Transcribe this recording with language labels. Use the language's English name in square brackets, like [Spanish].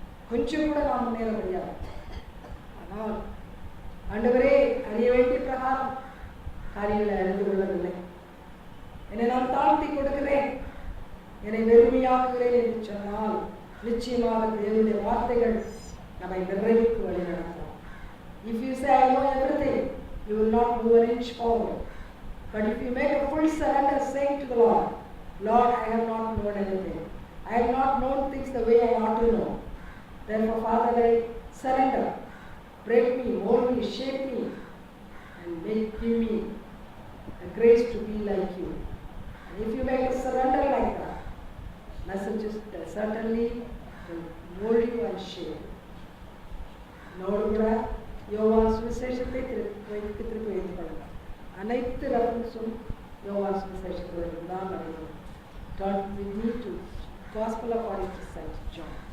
[Tamil] கொஞ்சம் கூட நாம் முன்னேற முடியாது. ஆனால் ஆண்டவரே, அறிய வேண்டிய பிரகாரம் காரியங்களை அறிந்து கொள்ளவில்லை. என்னை நான் தாழ்த்தி கொடுக்கிறேன், என்னை வெறுமையாக்குகிறேன் என்று சொன்னால் நிச்சயமாக தேவனுடைய வார்த்தைகள் நம்மை நிறைவுக்கு வழி நடத்தும். [English] If you say I know everything, you will not move an inch forward. But if you make a full surrender, saying to the Lord, Lord, I have not known anything, I have not known things the way I ought to know. Therefore, Father, I surrender. Break me, mold me, shape me, and give me the grace to be like you. And if you make a surrender like that, messages certainly will mold you and shape. [Tamil] Node கூட யோவான் சுவிசேஷத்தை திருப்பி வைத்துக் கொள்ளுங்கள். அனைத்து ரெஃபரன்ஸும் யோவான் சுவிசேஷத்தில் தான் நடக்கும். [English] Turn with me to Gospel according to Saint John.